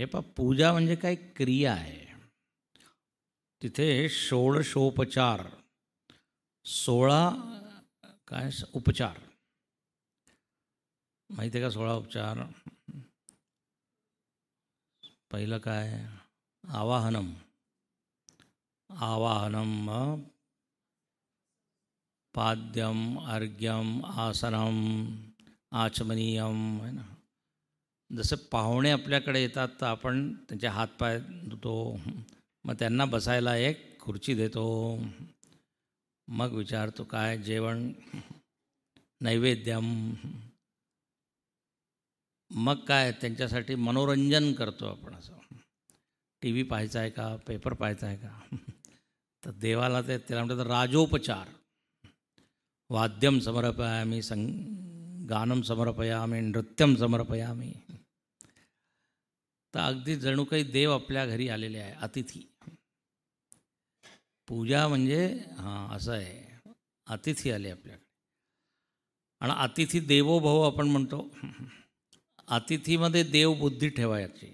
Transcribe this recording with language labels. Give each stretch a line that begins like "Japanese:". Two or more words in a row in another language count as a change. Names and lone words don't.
Marathi: पूजा म्हणजे काय? क्रिया आहे. तिथे षोडशोपचार, 16 काय उपचार माहिती आहे का? 16 उपचार. पहिलं काय?
Sanskrit: आवाहनम. आवाहनम, पाद्यम, अर्घ्यम, आसनम, आचमनीयम,
Hindi: है ना.
Marathi: जसं पाहुणे आपल्याकडे येतात तर आपण त्यांचे हातपाय धुतो, मग त्यांना बसायला एक खुर्ची देतो, मग विचारतो काय जेवण, नैवेद्यम, मग काय त्यांच्यासाठी मनोरंजन करतो आपण. असं टी व्ही पाहायचा आहे का, पेपर पाहायचा आहे का, तर देवाला त्याला म्हणतात राजोपचार.
Sanskrit: वाद्यम समर्पयामी, गानम समर्पयामी, नृत्यम समर्पयामी.
Marathi: तर अगदी जणू काही देव आपल्या घरी आलेले आहे, अतिथी. पूजा म्हणजे असं आहे, अतिथी आले आपल्याकडे. आणि
Sanskrit: अतिथी देवो भव
Marathi: आपण म्हणतो. अतिथीमध्ये देव बुद्धी ठेवायची.